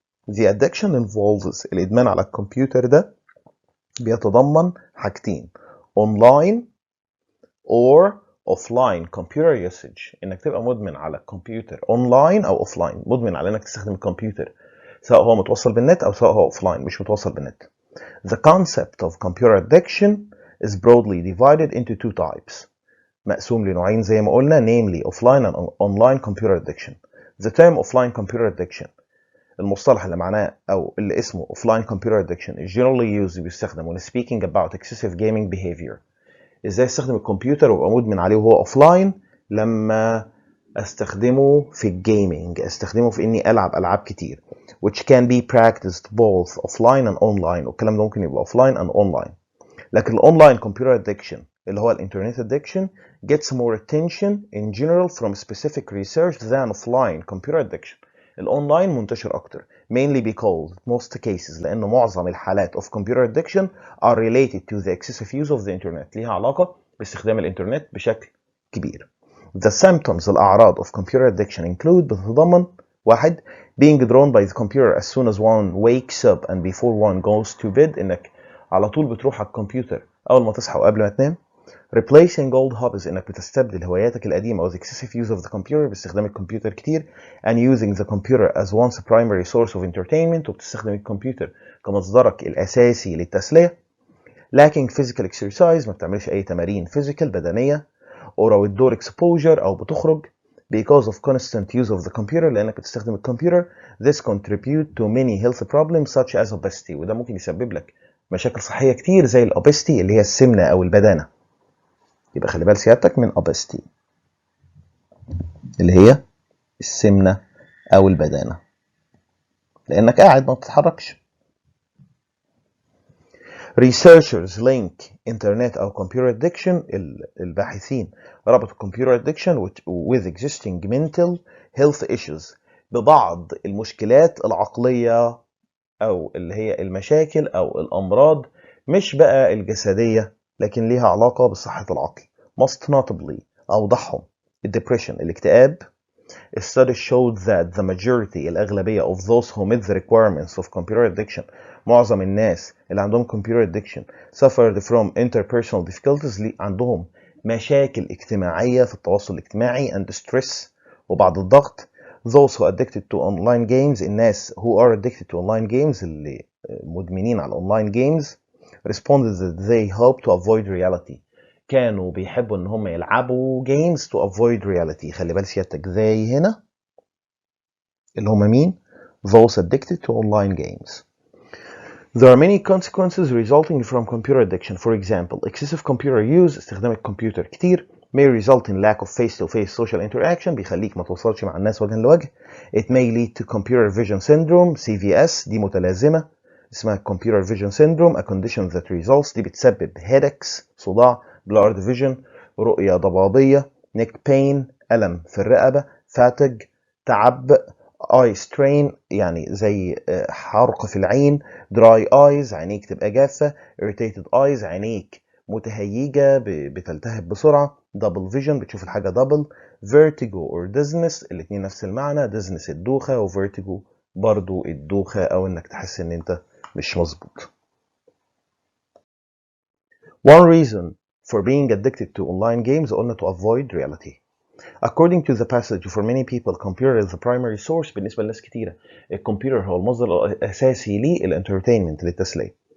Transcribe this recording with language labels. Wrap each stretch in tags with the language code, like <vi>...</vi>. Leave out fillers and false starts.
<en>The addiction involves</en> <ar>الإدمان على الكمبيوتر ده بيتضمن حاجتين</ar> <en>online or offline computer usage،</en> <ar>إنك تبقى مدمن على الكمبيوتر online أو offline، مدمن على إنك تستخدم الكمبيوتر سواء هو متوصل بالنت أو سواء هو offline مش متوصل بالنت.</ar> <en>The concept of computer addiction is broadly divided into two types،</en> <ar>مقسوم لنوعين زي ما قلنا</ar> <en>namely offline and online computer addiction. The term offline computer addiction</en> <ar>المصطلح اللي معناه أو اللي اسمه</ar> <en>offline computer addiction is generally used</en> <ar>بيستخدم</ar> <en>when speaking about excessive gaming behavior.</en> <ar>ازاي استخدم الكمبيوتر وابقى مدمن عليه وهو offline؟ لما استخدمه في الجيمنج، استخدمه في اني العب العاب كتير</ar> <en>which can be practiced both offline and online،</en> <ar>والكلام ده ممكن يبقى</ar> <en>offline and online.</en> <ar>لكن الاونلاين</ar> <en>computer addiction</en> <ar>اللي هو الانترنت</ar> <en>addiction gets more attention in general from specific research than offline computer addiction.</en> <ar>الاونلاين منتشر اكتر</ar> <en>mainly because most cases،</en> <ar>لان معظم الحالات</ar> <en>of computer addiction are related to the excessive use of the internet،</en> <ar>ليها علاقة باستخدام الانترنت بشكل كبير.</ar> <en>The symptoms</en> <ar>الأعراض</ar> <en>of computer addiction include</en> <ar>بتتضمن</ar> <en>1. being drawn by the computer as soon as one wakes up and before one goes to bed،</en> <ar>إنك على طول بتروح على الكمبيوتر أول ما تصحى وقبل ما تنام.</ar> <en>replacing old hobbies،</en> <ar>إنك بتستبدل هواياتك القديمة أو</ar> <en>the excessive use of the computer</en> <ar>باستخدام الكمبيوتر كتير</ar> <en>and using the computer as one's primary source of entertainment،</en> <ar>وبتستخدم الكمبيوتر كمصدرك الأساسي للتسلية.</ar> <en>lacking physical exercise،</en> <ar>ما بتعملش أي تمارين</ar> <en>physical</en> <ar>بدنية،</ar> <en>or outdoor exposure</en> <ar>أو بتخرج</ar> <en>because of constant use of the computer</en> <ar>لأنك بتستخدم الكمبيوter.</ar> <en>This contribute to many health problems such as obesity.</en> <ar>وده ممكن يسبب لك مشاكل صحية كتير زي الأوبستي اللي هي السمنة أو البدانة. يبقى خلي بال سيادتك من obesity اللي هي السمنة أو البدانة لأنك قاعد ما بتتحركش.</ar> <en>Researchers link internet أو computer addiction.</en> <ar>الباحثين ربطوا</ar> <en>computer addiction with existing mental health issues</en> <ar>ببعض المشكلات العقلية أو اللي هي المشاكل أو الأمراض مش بقى الجسدية لكن ليها علاقة بصحة العقل.</ar> <en>Most notably</en> <ar>أوضحهم</ar> <en>depression</en> <ar>الاكتئاب.</ar> <en>Studies showed that the majority</en> <ar>الأغلبية</ar> <en>of those who meet the requirements of computer addiction</en> <ar>معظم الناس اللي عندهم</ar> <en>computer addiction suffered from interpersonal difficulties</en> <ar>عندهم مشاكل اجتماعية في التواصل الاجتماعي</ar> <en>and stress</en> <ar>وبعض الضغط.</ar> <en>Those who addicted to online games الناس who are addicted to online games</en> <ar>اللي مدمنين على</ar> <en>online games responded that they hope to avoid reality</en> <ar>كانوا بيحبوا ان هم يلعبوا</ar> <en>games to avoid reality.</en> <ar>خلي بال سيادتك they هنا اللي هم مين؟</ar> <en>those addicted to online games. There are many consequences resulting from computer addiction. For example, excessive computer use</en> <ar>استخدام الكمبيوتر كتير</ar> <en>may result in lack of face-to-face social interaction</en> <ar>بيخليك ما توصلش مع الناس وجها لوجه.</ar> <en>It may lead to computer vision syndrome CVS</en> <ar>دي متلازمة اسمها</ar> <en>computer vision syndrome a condition that results</en> <ar>دي بتسبب</ar> <en>headaches صداع blurred vision رؤية ضبابية neck pain ألم في الرقبة fatigue تعب eye strain</en> <ar>يعني زي حرق في العين</ar> <en>dry eyes</en> <ar>عينيك تبقى جافة</ar> <en>irritated eyes</en> <ar>عينيك متهيجة بتلتهب بسرعة double vision بتشوف الحاجة double</ar> <en>vertigo or dizziness</en> <ar>الاتنين نفس المعنى dizziness الدوخة و vertigo برضو الدوخة أو إنك تحس إن أنت مش مظبوط.</ar> <en>One reason for being addicted to online games قلنا to avoid reality. According to the passage for many people computer is the primary source</en> <ar>بالنسبة لناس كتيرة الكمبيوتر هو المصدر الأساسي للانترتينمنت للتسلية.</ar>